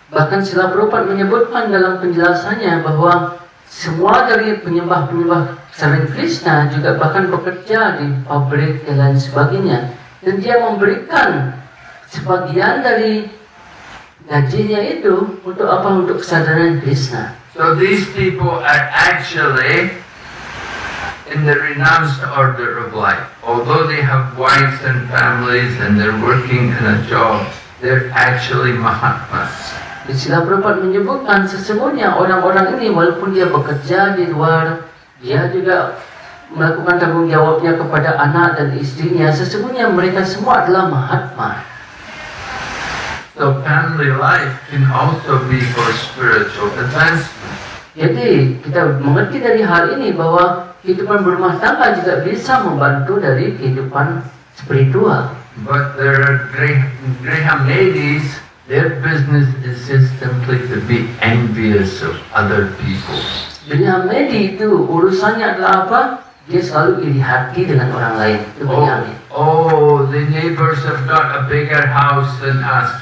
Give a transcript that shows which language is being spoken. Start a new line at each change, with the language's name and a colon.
Indonesian: Bahkan Srila Prabhupada menyebutkan dalam penjelasannya bahwa semua dari penyembah-penyembah selain Krishna juga bahkan bekerja di pabrik dan lain sebagainya. Dan dia memberikan sebagian dari gajinya itu untuk apa? Untuk kesadaran Krishna.
English: So these people are actually in the renounced order of life. Although they have wives and families and they're working in a job, they're actually Mahatmas.
Indonesian: Srila Prabhupada menyebutkan sesungguhnya orang-orang ini walaupun dia bekerja di luar, dia juga melakukan tanggung jawabnya kepada anak dan istrinya, sesungguhnya mereka semua adalah Mahatma.
English: So family life can also be for spiritual advancement.
Indonesian: Jadi kita mengerti dari hal ini bahwa kehidupan berumah tangga juga bisa membantu dari kehidupan spiritual.
English: But there are Graham ladies, their business is just simply to be envious of other people.
Indonesian: Jadi Hamedi itu urusannya adalah apa? Dia selalu iri hati dengan orang lain. Itu Benyamin.
English: Oh, the neighbors have got a bigger house than us.